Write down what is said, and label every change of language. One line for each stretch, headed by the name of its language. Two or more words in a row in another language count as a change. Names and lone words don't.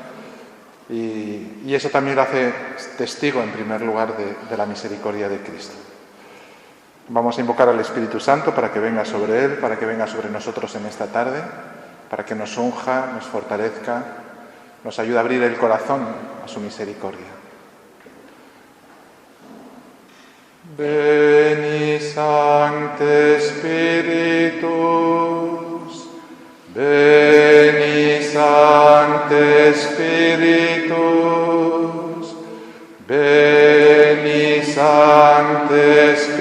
Spanish: Y eso también lo hace testigo, en primer lugar, de la misericordia de Cristo. Vamos a invocar al Espíritu Santo para que venga sobre Él, para que venga sobre nosotros en esta tarde, para que nos unja, nos fortalezca, nos ayude a abrir el corazón a su misericordia.
Latin: Veni Sancte Spiritus, Veni Sancte Spiritus, Veni Sancte